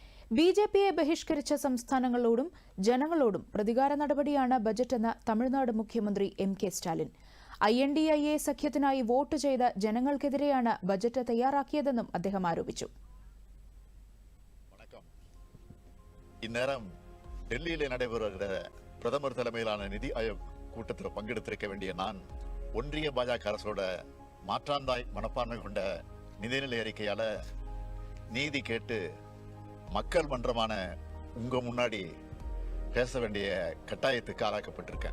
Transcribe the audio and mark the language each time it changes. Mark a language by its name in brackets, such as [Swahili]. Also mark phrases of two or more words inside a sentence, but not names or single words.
[Malayalam] ബിജെപിയെ ബഹിഷ്കരിച്ച സംസ്ഥാനങ്ങളോടും ജനങ്ങളോടും പ്രതികാര നടപടിയാണ് ബജറ്റെന്ന് തമിഴ്നാട് മുഖ്യമന്ത്രി എം.കെ. സ്റ്റാലിൻ. INDIA സഖ്യത്തിനായി വോട്ട് ചെയ്ത ജനങ്ങൾക്കെതിരെയാണ് ബജറ്റ് തയ്യാറാക്കിയതെന്നും അദ്ദേഹം ആരോപിച്ചു. [Tamil] இந்நேரம் டெல்லியிலே நடைபெறுகிற பிரதமர் தலைமையிலான நிதி ஆயோக் கூட்டத்தில் பங்கெடுத்திருக்க வேண்டிய நான் ஒன்றிய பாஜக அரசோட மாற்றாந்தாய் மனப்பான்மை கொண்ட நிதிநிலை அறிக்கையால நீதி கேட்டு மக்கள் மன்றமான உங்க முன்னாடி பேச வேண்டிய கட்டாயத்துக்கு ஆளாக்கப்பட்டிருக்கேன்.